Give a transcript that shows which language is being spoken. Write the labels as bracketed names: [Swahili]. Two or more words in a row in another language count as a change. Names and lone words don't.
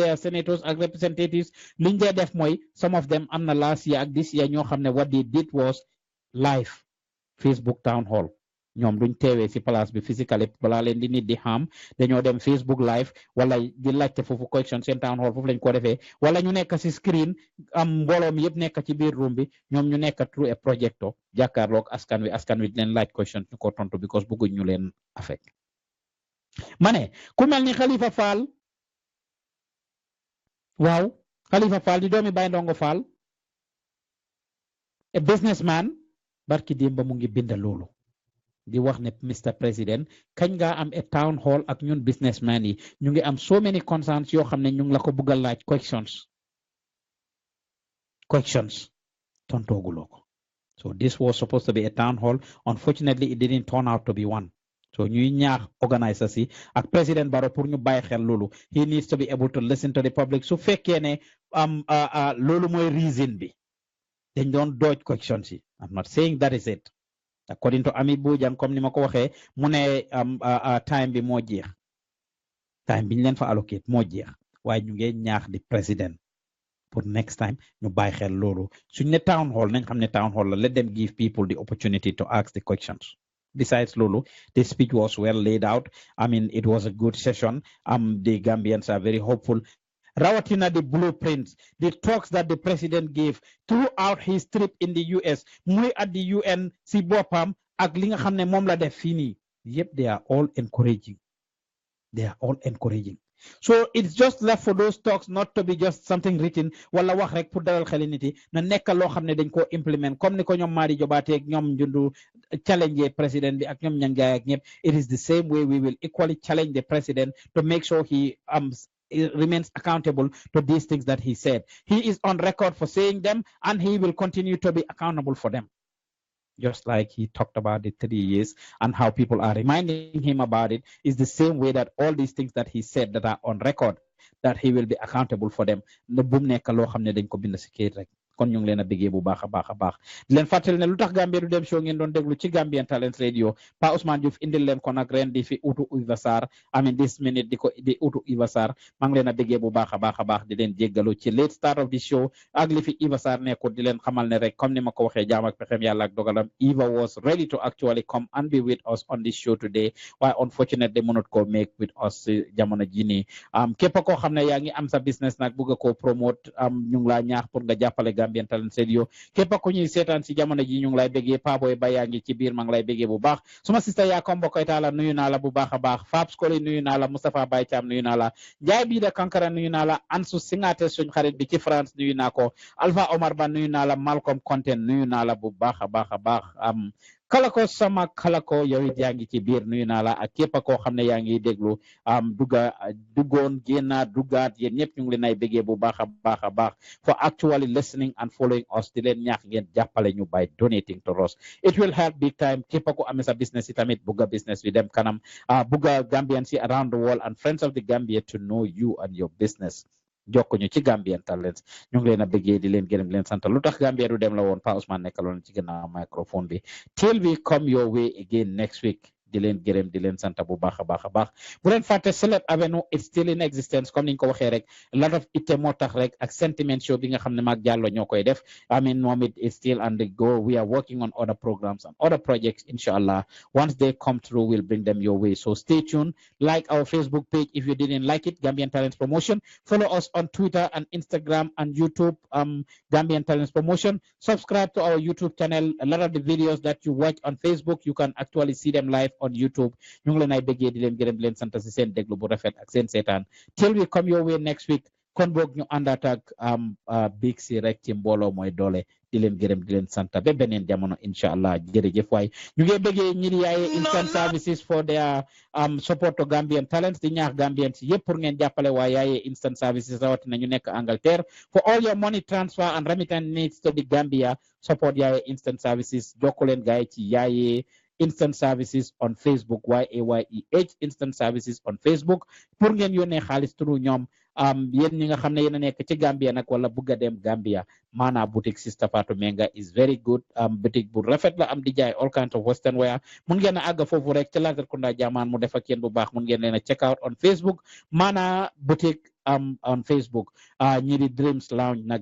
[English] their senators ak representatives [Wolof] liñ dee def mooy [English] some of them [Wolof] am na [English] last year ak this year [Wolof] ñoo xam ne [English] what they did was live Facebook town hall [Wolof] ñoom duñ teewee ci place bi physically balaa leen di nit di xam dañoo dem Facebook live wala di laajte foofu question seen [English] town hall [Wolof] foofu lañ ko defee wala ñu nekk ci screen am mbooloo mi yëpp nekk ci biir room bi ñoom ñu nekk [English] through a projector [Wolof] jàkkaarloog askan wi di leen laaj question ñu ko tontu because bëgguñ ñu leen affect ma ne ku mel ni Khalifa Fall waaw Khalifa Fall di doomi Baye Ndongo Fall [English] a businessman [Wolof] barki démb mu ngi binda loolu di wax ne Mr President kañ nga am [English] a town hall [Wolof] ak ñun businessman yi ñu ngi am [English] so many concerns [Wolof] yoo xam ne ñu ngi la ko bëgg a laaj questions tontooguloo ko [English] so this was supposed to be a town hall. Unfortunately it didn't turn out to be one. [Wolof] So ñuy ñaax organisers yi ak President Barrow pour ñu bàyyi xel loolu [English] he needs to be able to listen to the public [Wolof] su fekkee ne loolu mooy reason bi dañ doon [English] dodge questions [Wolof] yi. [English] I'm not saying that is it. According to [Wolof] Ami Bojang comme ni ma ko waxee mu ne time bi moo jeex time bi ñu leen fa allocate moo jeex waaye ñu ngi ñaax di président pour [English] next time [Wolof] ñu bàyyi xel loolu suñ ne [English] town hall [Wolof] nañ xam ne [English] town hall [Wolof] la [English] let them give people the opportunity to ask the questions. Besides Lulu, the speech was well laid out. I mean, it was a good session. The Gambians are very hopeful. Rawatina the blueprints, the talks that the president gave throughout his trip in the US, muy at the UN, [Wolof] si bopam, ak li nga xamne mom la def fini. [English] Yep, they are all encouraging. They are all encouraging. So it's just left for those talks not to be just something written [Wolof] wala wax rek pour dalal xel nit yi na nekk loo xam ne dañ ko implement comme ni ko ñoom Madi Jobaate ak ñoom Njundu challenge président bi ak ñoom Ñangaay ak ñëpp. [English] It is the same way we will equally challenge the president to make sure he remains accountable to these things that he said. He is on record for saying them and he will continue to be accountable for them. Just like he talked about the 3 years and how people are reminding him about it is the same way that all these things that he said that are on record, that he will be accountable for them. [Wolof] Ne bum nek lo xamne dañ ko bind ci kayit rek. Kon ñu ngi leen a bëggee bu baax a baax di leen fàttali ne lu tax Gambia du dem show ngeen doon déglu ci Gambian Talents Radio Pa Ousmane Diouf indil leen ko nag ren di fi utu Iva Sarr [English] this minute [Wolof] di utu Iva Sarr maa ngi leen a bëggee bu baax a baax di leen jéggalu ci [English] late start of the show [Wolof] ak li fi Iva Sarr nekkul di leen xamal ne rek comme ni ma ko waxee jaam ak pexem yàlla ak dogalam [English] Iva was ready to actually come and be with us on this show today [Wolof] waaye unfortunately mënut ko [English] make with us [Wolof] jamono ji nii képp koo xam ne yaa ngi am sa business nag bëgg ko promote ñu ngi laa ñaax pour nga jàppale Gambian Talents Radio képp ku ñuy seetaan si jamono ji ñu ngi lay bëggee Paboy ba yaa ngi ci biir maa ngi lay bëggee bu baax suma sista yaa ko mbokkoy taala nuyu naa la bu baax a baax Fabs Koli nuyu naa la Moustapha Baye Thiam nuyu naa la Njaay bii da Kankara nuyu naa la Ansu Singate suñ xarit bi ci France nuyu naa ko Alpha Omar Ba nuyu naa la Malcolm Content nuyu naa la bu baax a baax kalako sama kalako yow it yaa ngi ci biir nuyu naa la ak képp koo xam ne yaa ngi déglu duggoon génna duggaat yéen ñëpp ñu ngi leen ay bëggee bu baax a baax [English] for actually listening and following us [Wolof] di leen ñaax ngeen jàppale ñu [English] by donating to us it will help big time [Wolof] képp ko amee sa business yi tamit bugga business bi dem kanam bugga Gambians yi [English] around the world and friends of the Gambia to know you and your business [Wolof] jokkuñu ci Gambian Talents ñu ngi leen a bëggee di leen gërëm leen sant lu tax Gambia du dem la woon Pa Ousmane nekkaloon ci gannaaw microphone bi [English] till we come your way again next week [Wolof] di leen gërëm di leen sant bu baax a baax bu leen fàtte Celeb Avenue [English] it's still in existence [Wolof] comme niñ ko waxee rek [English] a lot of [Wolof] itte moo tax rek ak sentiment show bi nga xam ne maag Jallow ñoo koy def [English] I mean [Wolof] moom [English] it is still on the go we are working on other programs and other projects inshallah once they come through we'll bring them your way so stay tuned like our Facebook page if you didn't like it Gambian Talents Promotion follow us on Twitter and Instagram and YouTube Gambian Talents Promotion subscribe to our YouTube channel a lot of the videos that you watch on Facebook you can actually see them live on YouTube [Wolof] ñu ngi leen ay bëggee di leen gërëm di leen sant si seen déglu bu rafet ak seen seetaan [English] till we come your way next week [Wolof] kon boog ñu àndaat ak big si rek ci mbooloo mooy doole di leen gërëm di leen sant ba beneen jamono inshallah jërëjëf waay ñu ngi bëggee ñi di yaaye instant services [English] for their support to [Wolof] Gambian Talents di ñaax Gambian si yëpp pour ngeen jàppale waa yaaye instant services rawatina ñu nekk Angleterre [English] for all your money transfer and remittance needs to the Gambia [Wolof] support yaaye instant services jokku leen gaay ci yaaye instant services [English] on Facebook [Wolof] YAYEH instant services [English] on Facebook [Wolof] pour ngeen yónnee xaalis turu ñoom yéen ñi nga xam ne yéen a nekk ci Gambia nag wala bugg a dem Gambia maana boutique Sister Fatou Menga [English] is very good boutique [Wolof] bu rafet la am di jaay [English] all kinds of western wear [Wolof] mun ngeen a àgg foofu rek ci Latrikunda Jaman mu def ak yéen bu baax mun ngeen leen a [English] check out on Facebook [Wolof] maana boutique [English] on Facebook [Wolof] ñi di Dreams Lounge nag